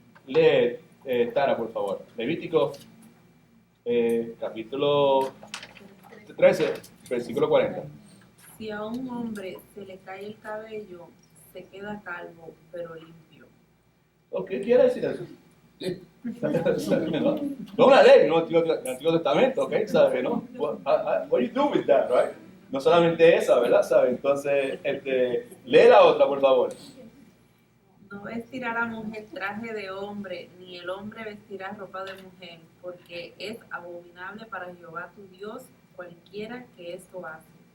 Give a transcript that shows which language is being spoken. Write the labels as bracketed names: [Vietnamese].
[Spanish] Lee, Tara, por favor. Levítico, capítulo 13, versículo 40. Si a un hombre se le cae el cabello, se queda calvo, pero limpio. ¿Qué quiere decir eso? No es una ley, no el Antiguo Testamento, ¿ok? ¿Sabes? ¿No? [English] What do you do with that, right? [Spanish] No solamente esa, ¿verdad? ¿Sabes? Entonces, lee la otra, por favor. No vestirá la mujer traje de hombre, ni el hombre vestirá ropa de mujer, porque es abominable para Jehová tu Dios cualquiera que esto hace.